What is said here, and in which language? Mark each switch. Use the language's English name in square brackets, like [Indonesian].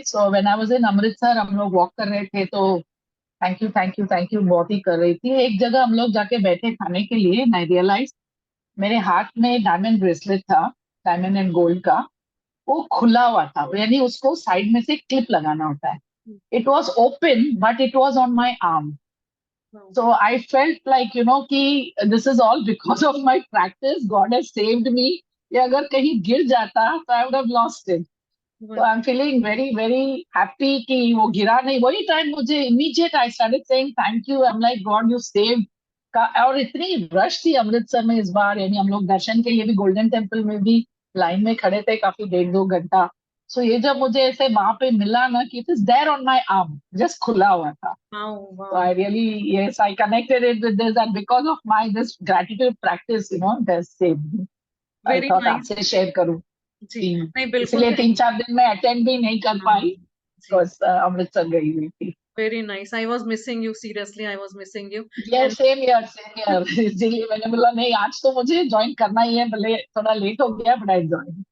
[English] so when I was in [Hindi] Amritsar हम लोग walk कर रहे थे, तो [English] thank you [Hindi] बहुत ही कर रही थी। एक जगह हम लोग जाके बैठे खाने के लिए, [English] I realise [Hindi] मेरे हाथ में डायमंड ब्रेसलेट था, [English] diamond and gold [Hindi] का, वो खुला हुआ था, यानी उसको साइड में से क्लिप लगाना होता है। [English] It was open but it was on my arm. So I felt like, कि this is all because of my practice. God has saved me. [Hindi] ये अगर कहीं गिर जाता तो [English] I would have lost it. So I'm feeling very, very happy [Hindi] कि वो गिरा नहीं। वही टाइम मुझे [English] immediate I started saying thank you. I'm like God, you saved. [Hindi] और इतनी रश थी अमृतसर में इस बार, यानी हम लोग दर्शन के लिए भी गोल्डन टेम्पल में भी लाइन में खड़े थे काफी 1.5-2 घंटा। सो ये जब मुझे ऐसे वहां पे मिला ना कि [English] it is there on my arm, [Hindi] just खुला हुआ था। Wow So wow. [English] I really, yes, I connected it with this, and because of my this gratitude practice, it has saved me. I very thought nice. [Hindi] आपसे share करूं। जी जी, नहीं, बिल्कुल इसलिए [English] thank [Hindi] 3-4 दिन में अटेंड भी नहीं कर पाई, जी। बिकॉज अमृतसर गई हुई थी। [English] Very nice, I was missing you, seriously I was missing you. Yes, same here, same here. [Hindi] इसीलिए मैंने बोला नहीं, आज तो मुझे ज्वाइन करना ही है, भले थोड़ा लेट हो गया, [English] But I join.